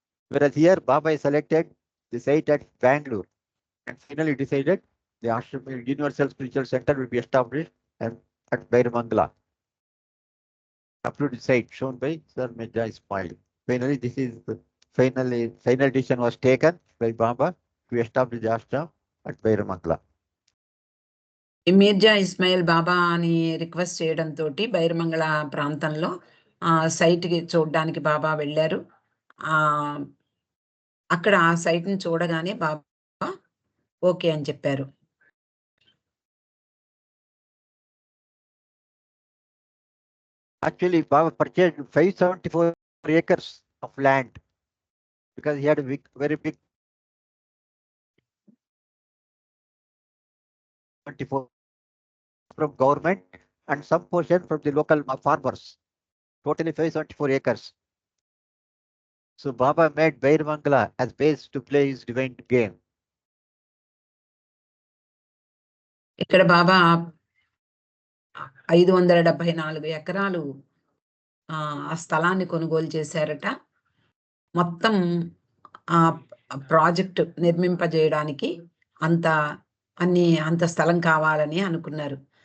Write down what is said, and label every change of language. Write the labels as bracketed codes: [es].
[en] Whereas here, Baba selected the site at Bangalore and finally decided the ashram Universal Spiritual Center will be established at Bairamangala. Approved the site shown by Sir Mirza Ismail. Finally, this is the final decision was taken by Baba to establish the ashram at Bairamangala. [te] Mirza Ismail బాబా అని request చేయడంతో బైరమంగళ ప్రాంతంలో సైట్కి చూడడానికి బాబా వెళ్ళారు. అక్కడ ఆ సైట్ని చూడగానే బాబా okay అని చెప్పారు. [en] Actually, Baba purchased 574 acres of land because he had a very big 24 from government and some portion from the local farmers. Totally 574 acres. So Baba made Bairamangala as base to play his divine game. [te] ఇక్కడ బాబా 574 ఎకరాలు ఆ స్థలాన్ని కొనుగోలు చేశారట. మొత్తం ఆ project నిర్మింపజేయడానికి అంత స్థలం కావాలని అనుకున్నారు.